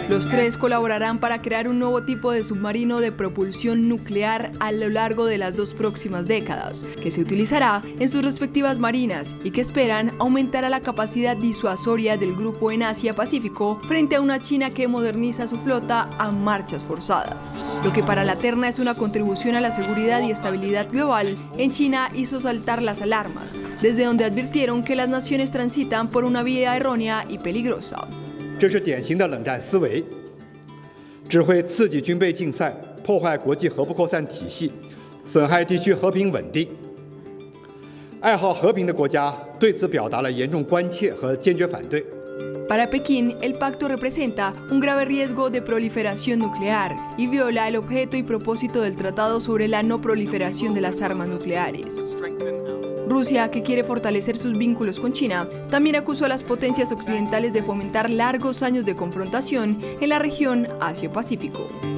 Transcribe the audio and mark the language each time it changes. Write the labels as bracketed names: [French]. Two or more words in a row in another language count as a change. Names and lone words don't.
[Spanish] Los 3 colaborarán para crear un nuevo tipo de submarino de propulsión nuclear a lo largo de las 2 próximas décadas, que se utilizará en sus respectivas marinas y que esperan aumentará la capacidad disuasoria del grupo en Asia-Pacífico frente a una China que moderniza su flota a marchas forzadas. Lo que para la terna es una contribución a la seguridad y estabilidad global, en China hizo saltar las alarmas, desde donde advirtieron que las naciones transitan por una vía errónea y peligrosa. [Chinese] 这是典型的冷战思维，只会刺激军备竞赛，破坏国际核不扩散体系，损害地区和平稳定。爱好和平的国家对此表达了严重关切和坚决反对。 [Spanish] Para Pekín, el pacto representa un grave riesgo de proliferación nuclear y viola el objeto y propósito del Tratado sobre la no proliferación de las armas nucleares. Rusia, que quiere fortalecer sus vínculos con China, también acusó a las potencias occidentales de fomentar largos años de confrontación en la región Asia-Pacífico.